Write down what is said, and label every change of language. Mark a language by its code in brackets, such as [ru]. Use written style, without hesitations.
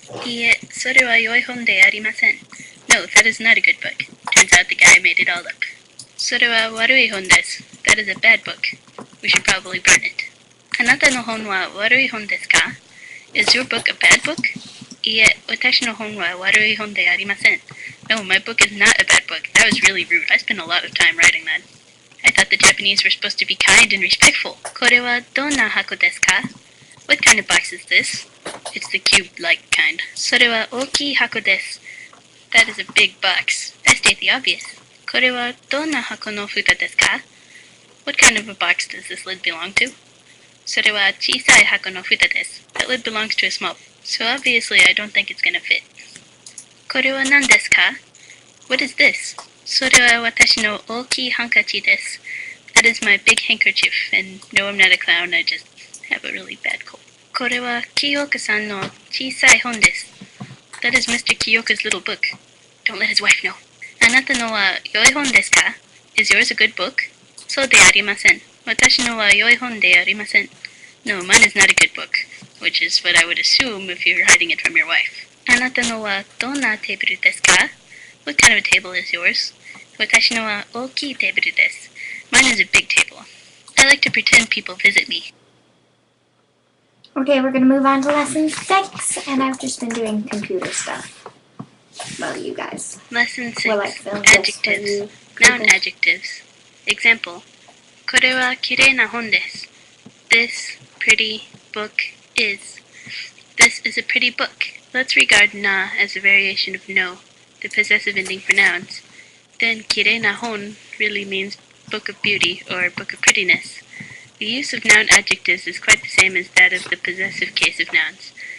[ja] いいえ、それは良い本でありません. [en] No, that is not a good book. Turns out the guy made it all up. [ja] それは悪い本です. [en] That is a bad book. We should probably burn it. [ja] あなたの本は悪い本ですか? [en] Is your book a bad book? [ja] いいえ、私の本は悪い本でありません. [en] No, my book is not a bad book. That was really rude. I spent a lot of time writing that. I thought the Japanese were supposed to be kind and respectful. [ja] これはどんな箱ですか? [en] What kind of box is this? It's the cube-like kind. [ja] それは大きい箱です. [en] That is a big box. I state the obvious. [ja] これはどんな箱の蓋ですか? [en] What kind of a box does this lid belong to? [ja] それは小さい箱の蓋です. [en] That lid belongs to a small. So obviously I don't think it's gonna fit. [ja] これは何ですか? [en] What is this? [ja] それは私の大きいハンカチです. [en] That is my big handkerchief, and no, I'm not a clown, I just have a really bad cold. [ja] これは清香さんの小さい本です. [en] That is Mr. Kiyoka's little book. Don't let his wife know. [ja] あなたのは良い本ですか? [en] Is yours a good book? [ja] そうでありません. 私のは良い本でありません. [en] No, mine is not a good book, which is what I would assume if you were hiding it from your wife. [ja] あなたのはどんなテーブルですか? [en] What kind of a table is yours? [ja] 私のは大きいテーブルです. [en] Mine is a big table. I like to pretend people visit me. Okay, we're going to move on to lesson 6, and I've just been doing computer stuff. Well, you guys. Lesson 6. Well, I filmed this for Adjectives. you. Noun adjectives. Example. [ja] これはきれいな本です. [en] This pretty book is. This is a pretty book. Let's regard na as a variation of no, the possessive ending for nouns. Then きれいな本 really means book of beauty or book of prettiness. The use of noun adjectives is quite the same as that of the possessive case of nouns.